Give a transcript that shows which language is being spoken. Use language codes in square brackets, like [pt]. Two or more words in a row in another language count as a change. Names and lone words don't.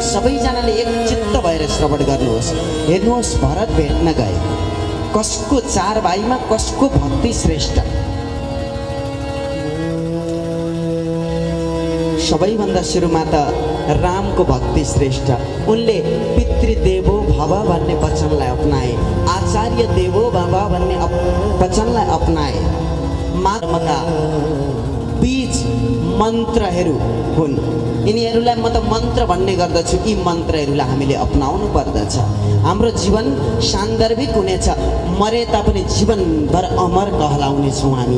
[ne] सबैजनाले एक चित्त भएर श्रवण गर्नुहोस्। हेर्नुहोस्, भरत भेट्न गए, कसको 4 भाइमा कसको भक्ति श्रेष्ठ? सबैभन्दा सुरुमा त रामको भक्ति श्रेष्ठ। उनले [sa] पितृदेवो भव [ne] भन्ने वचनलाई अपनाए, [sa] आचार्य देवो भव [ne] भन्ने वचनलाई अपनाए। मार्मका बीज मन्त्रहरू हुन्। यिनीहरूलाई म त मन्त्र भन्ने गर्दछु। यी मन्त्रहरूलाई हामीले अपनाउनु पर्दछ। हाम्रो जीवन सान्दर्भिक हुनेछ। मरे तापनि जीवनभर अमर कहलाउनेछौँ हामी।